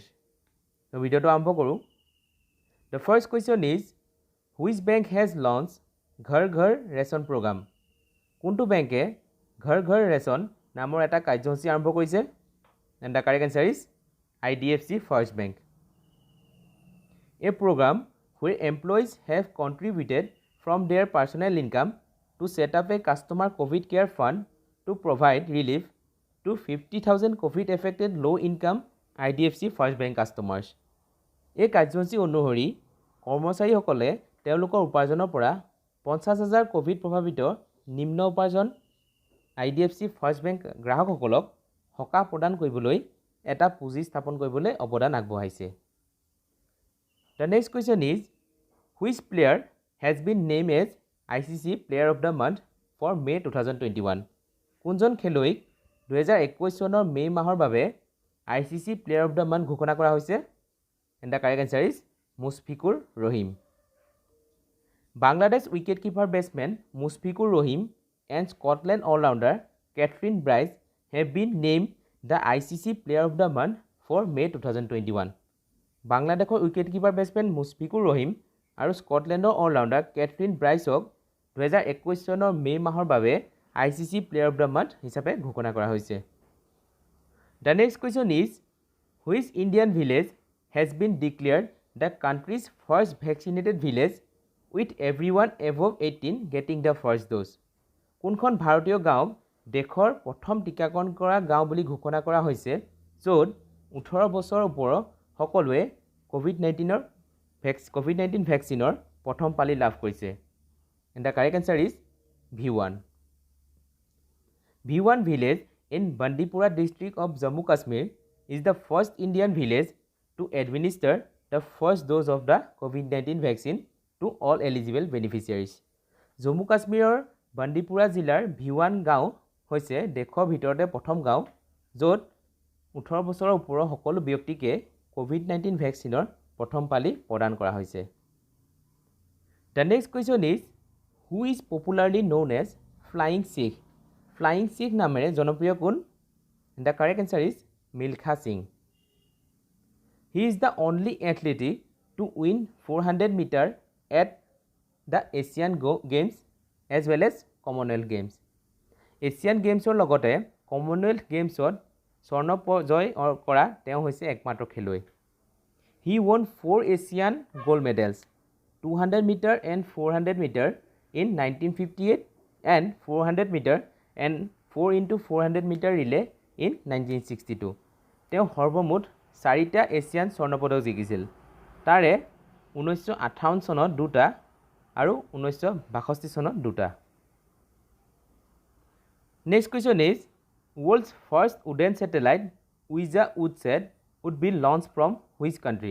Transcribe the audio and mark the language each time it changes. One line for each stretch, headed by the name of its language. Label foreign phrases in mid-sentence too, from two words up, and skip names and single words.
Assamese: তো ভিডিঅ'টো আৰম্ভ কৰোঁ।
English: The first question is which bank has launch ঘৰ ঘৰ ৰেচন প্ৰগ্ৰাম?
Assamese: কোনটো বেংকে ঘৰ ঘৰ ৰেচন নামৰ এটা কাৰ্যসূচী আৰম্ভ কৰিছে?
English: And the correct answer is IDFC ফাৰ্ষ্ট বেংক। A program where employees have contributed from their personal income to set up a customer COVID care fund to provide relief to 50,000 COVID affected low income IDFC First Bank customers.
Assamese: এই কাৰ্যসূচী অনুসৰি কৰ্মচাৰীসকলে তেওঁলোকৰ উপাৰ্জনৰ পৰা 50,000 কোভিড প্ৰভাৱিত নিম্ন উপাৰ্জন IDFC First Bank গ্ৰাহকসকলক সকাহ প্ৰদান কৰিবলৈ এটা পুঁজি স্থাপন কৰিবলৈ অৱদান আগবঢ়াইছে।
English: The next question is, which player has been named as ICC Player of the Month for May 2021?
Assamese: কোনজন খেলুৱৈক 2021 চনৰ মে মাহৰ বাবে ICC Player of the Month ঘোষণা কৰা হৈছে?
English: And the correct answer is মুশফিকুৰ ৰহিম। Bangladesh wicketkeeper batsman মুশফিকুৰ ৰহিম and Scotland all-rounder Catherine Bryce have been named the ICC Player of the Month for May 2021.
Assamese: বাংলাদেশৰ উইকেটকিপাৰ বেটছমেন মুশফিকুৰ ৰহিম আৰু স্কটলেণ্ডৰ অলৰাউণ্ডাৰ কেথৰিন ব্ৰাইছক 2021 চনৰ মে মাহৰ বাবে ICC প্লেয়াৰ অফ দ্য মান্থ হিচাপে ঘোষণা কৰা হৈছে।
English: The next question is which Indian village has been declared the country's first vaccinated village with everyone above 18 getting the first dose?
Assamese: কোনখন ভাৰতীয় গাঁৱক দেশৰ প্ৰথম টীকাকৰণ কৰা গাঁও বুলি ঘোষণা কৰা হৈছে য'ত 18 বছৰৰ ওপৰৰ সকলোৱে কোভিড-19 ভেকচিনৰ প্ৰথম পালি লাভ কৰিছে?
English: And the correct answer is V1. V1 village in Bandipora district of Jammu Kashmir is the first Indian village to administer the first dose of the COVID-19 vaccine to all eligible beneficiaries.
Assamese: জম্মু কাশ্মীৰৰ বান্দিপুৰা জিলাৰ V1 গাঁও হৈছে দেশৰ ভিতৰতে প্ৰথম গাঁও য'ত 18 বছৰৰ ওপৰৰ সকলো ব্যক্তিকে COVID-19 ভেকচিনৰ প্ৰথম পালি প্ৰদান কৰা হৈছে।
English: The next question is, who is popularly known as Flying Sikh?
Assamese: Flying Sikh নামেৰে জনপ্ৰিয় কোন?
English: The correct answer is Milkha Singh. He is the only athlete to win 400 meter at the Asian Games as well as Commonwealth Games.
Assamese: Asian Gamesৰ লগতে Commonwealth Gamesত স্বৰ্ণ জয় কৰা তেওঁ হৈছে একমাত্ৰ খেলুৱৈ।
English: He won 4 Asian gold medals, 200 meter and 400 meter in 1958 and 400 meter and 4 into 400 meter relay in 1962.
Assamese: তেওঁ সৰ্বমুঠ 4টা এছিয়ান স্বৰ্ণ পদক জিকিছিল। তাৰে 1958 চনত 2টা আৰু 1962 চনত 2টা।
English: Next question is, world's first wooden satellite Ouija Woodsat would be launched from which country?